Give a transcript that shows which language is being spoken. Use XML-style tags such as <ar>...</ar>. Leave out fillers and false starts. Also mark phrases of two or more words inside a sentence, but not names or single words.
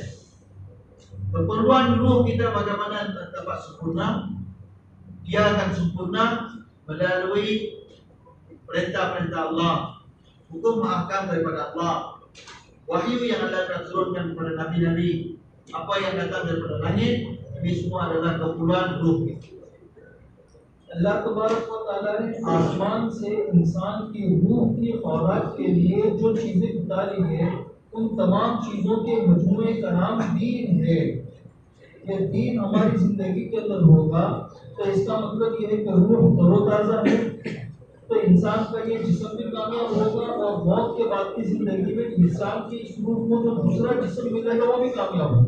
<ms>Keperluan ruh kita bagaimana dapat sempurna? Dia akan sempurna melalui perintah-perintah Allah, hukum ahkam daripada Allah, wahyu yang Allah telah turunkan kepada nabi-nabi, apa yang datang daripada langit. Ini semua adalah keperluan ruh.</ms> <ar>الله تبارك وتعالى</ar> <hi>ने आसमान से इंसान की रूह की खुराक के लिए जो चीज़ें उतारी है, उन तमाम चीज़ों के मजमूए का नाम दीन है। ये दीन हमारी ज़िंदगी के अंदर होगा तो इसका मतलब ये है कि रूह तरोताज़ा है, तो इंसान का ये जिस्म भी कामयाब होगा और मौत के बाद की ज़िंदगी में इंसान की इस रूह को जो दूसरा जिस्म मिलेगा वो भी कामयाब होगा।</hi>